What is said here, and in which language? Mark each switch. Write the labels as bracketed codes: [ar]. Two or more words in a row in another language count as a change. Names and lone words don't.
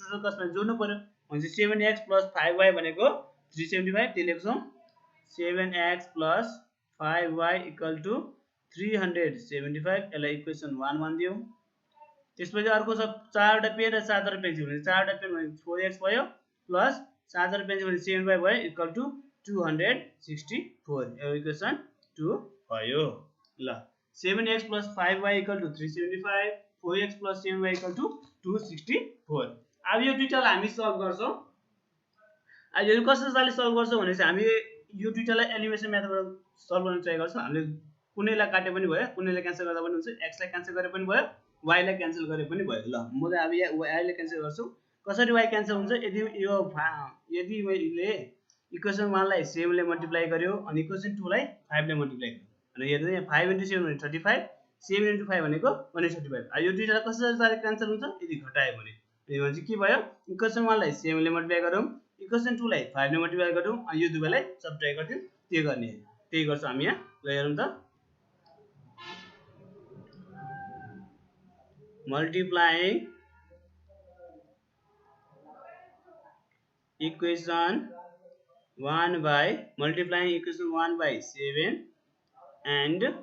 [ne] टोटल कस्ट भने जोड्नु पर्यो भने 7x + 5y भनेको 375, त्यो लेख्छौँ 7x + 5y = 375। यसलाई इक्वेसन 1 मानिदियौ। त्यसपछि अर्को छ 4 वटा पेन र 7 वटा पेन्सिल भने 4 वटा पेन भने 4x भयो प्लस 7 वटा पेन्सिल भने 7y भयो = 264। यो इक्वेसन 2 भयो। ल 7x + 5y = 375, 4x + 7y = 264। अब यो दुईटालाई हामी सल्भ गर्छौँ। अब यो कसरी चालले सल्भ गर्छौँ भने चाहिँ हामी यो दुईटालाई [en] elimination methodबाट [ne] सल्भ गर्न ट्राई गर्छौँ। हामीले कुनैलाई काटे पनि भयो, कुनैलाई क्यान्सल गर्दा पनि हुन्छ, x लाई क्यान्सल गरे पनि भयो, y लाई क्यान्सल गरे पनि भयो। ल म चाहिँ अब y लाई क्यान्सल गर्छु। कसरी y क्यान्सल हुन्छ, यदि मैले इक्वेसन 1 लाई 7 ले मल्टिप्लाई गर्यो अनि इक्वेसन 2 लाई 5 ले मल्टिप्लाई गर्यो अनि हेर्नु यहाँ 5 * 7 भने 35, 7 * 5 भनेको 135। अब यो दुईटा कसरी क्यान्सल हुन्छ यदि घटायो भने, यो भने चाहिँ के भयो इक्वेसन 1 लाई 7 ले मल्टिप्लाई गरौँ, इक्वेसन 2 लाई 5 ले मल्टिप्लाई गरौँ अनि यो दुवैलाई सब्ट्र्याक्ट गर्दियौ, त्यो गर्ने त्यही गर्छौँ हामी यहाँ। ल हेरौँ त। [en] Multiplying equation 1 by 7 and